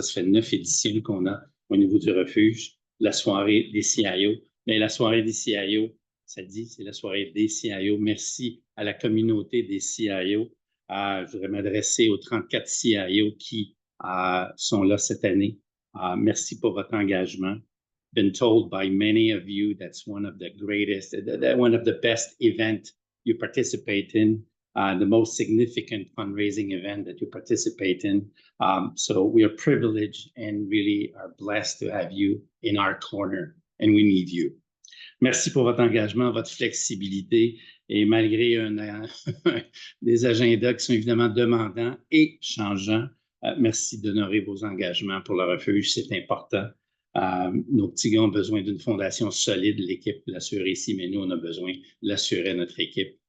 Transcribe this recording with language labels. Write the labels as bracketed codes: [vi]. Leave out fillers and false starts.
[fr] Ça fait 9 éditions qu'on a au niveau du refuge, la soirée des CIO. Mais la soirée des CIO, ça dit, c'est la soirée des CIO. Merci à la communauté des CIO. Je voudrais m'adresser aux 34 CIO qui sont là cette année. Merci pour votre engagement. [en] Been told by many of you that's one of the greatest, one of the best events you participate in. The most significant fundraising event that you participate in. So we are privileged and really are blessed to have you in our corner, and we need you. [fr] Merci pour votre engagement, votre flexibilité, et malgré des agendas qui sont évidemment demandants et changeants, merci d'honorer vos engagements pour le refuge, c'est important. Nos petits gars ont besoin d'une fondation solide, l'équipe l'assure ici, mais nous, on a besoin de l'assurer à notre équipe.